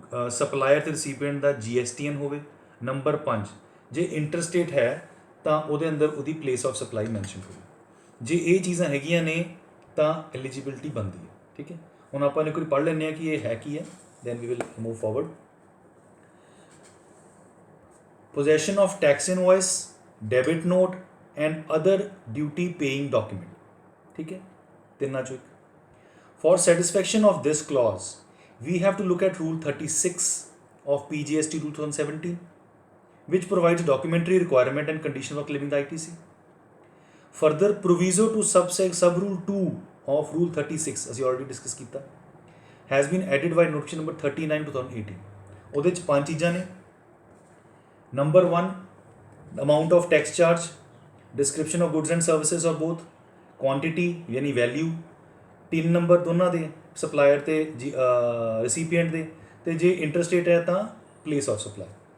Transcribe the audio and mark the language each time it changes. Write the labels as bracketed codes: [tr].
[pa] Supplier ਤੇ ਰਸੀਪੀਐਂਟ ਦਾ GSTN ਹੋਵੇ। Number 5 ਜੇ ਇੰਟਰਸਟੇਟ ਹੈ ਤਾਂ ਉਹਦੇ ਅੰਦਰ ਉਹਦੀ ਪਲੇਸ ਆਫ ਸਪਲਾਈ ਮੈਂਸ਼ਨ ਹੋਵੇ। ਜੇ ਇਹ ਚੀਜ਼ਾਂ ਹੈਗੀਆਂ ਨੇ ਤਾਂ ਐਲੀਜੀਬਿਲਟੀ ਬਣਦੀ ਹੈ। ਠੀਕ ਹੈ, ਹੁਣ ਆਪਾਂ ਇੱਕ ਵਾਰੀ ਪੜ੍ਹ ਲੈਂਦੇ ਹਾਂ ਕਿ ਇਹ ਹੈ ਕੀ ਹੈ, [en] Then we will move forward. possession of tax invoice, debit note and other duty paying document। [hi] ठीक है, [pa] ਤਿੰਨਾਂ ਚੋਂ ਇੱਕ। [en] For satisfaction of this clause, we have to look at Rule 36 of PGST 2017, which provides documentary requirement and condition for claiming the ITC. Further, proviso to sub-rule 2 of Rule 36, [pa] ਅਸੀਂ already discuss ਕੀਤਾ, [en] has been added by notification number 39 2018। [pa] ਉਹਦੇ 'ਚ 5 ਚੀਜ਼ਾਂ ਨੇ। Number 1 [en] amount of tax charge, description of goods and services or both, quantity [pa] यानी value, 3 number ਦੋਨਾਂ ਦੇ supplier ਤੇ ਰਸੀਪੀਐਂਟ ਦੇ, ਤੇ ਜੇ ਇੰਟਰਸਟੇਟ ਹੈ ਤਾਂ ਪਲੇਸ ਆਫ ਸਪਲਾਈ।